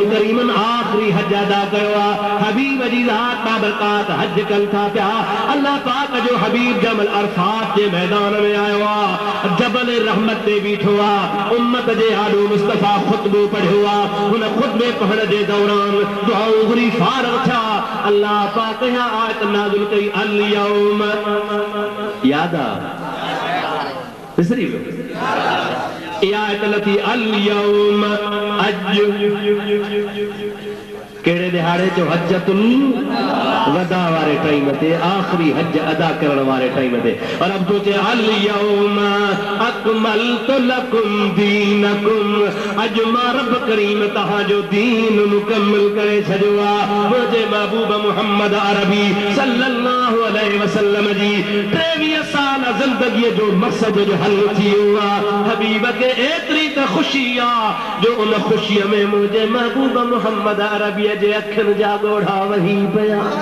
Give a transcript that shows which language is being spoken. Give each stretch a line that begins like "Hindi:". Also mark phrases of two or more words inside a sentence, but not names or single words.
Sindhi: करीमन आखिरी हज अदा कयो आहे हबीब जी ज़ात बाबरकात हज कनि था पिया अल्लाह पाक जो हबीब जमल अरफात जे मैदान में आयो आहे जबल रहमत ते बीठो आहे उम्मत जे आॾो मुस्तफ़ा ख़ुतबो पढ़ियो आहे हुन ख़ुतबे पढ़ण जे दौरान दुआऊं घुरी फारग थिया अल्लाह पाक या आयत नाज़िल कई
Arabic: اليوم
Sindhi: याद आहे विसरी वियो या आयत लथी
Arabic: اليوم
Sindhi: केड़े दिहाड़े जो हज्जतुल वदा वारे टाइम ते आखिरी हज अदा करण वारे टाइम ते
Hindi: और अब
Sindhi: तो
Arabic: اليوم أكملت لكم دينكم
Sindhi: अज मां रब करीम तहां जो दीन मुकम्मल करे छॾियो आहे मुंहिंजे महबूब मुहम्मद अरबी
Arabic: صلى الله عليه وسلم
Sindhi: जी 23 साल ज़िंदगी जो मक़सद जो हल थी हुआ हबीब के एतरी त खुशी आहे जो उन खुशी में मुंहिंजे महबूब मुहम्मद अरबी जे अखियुनि जा ॻोढ़ा वही पिया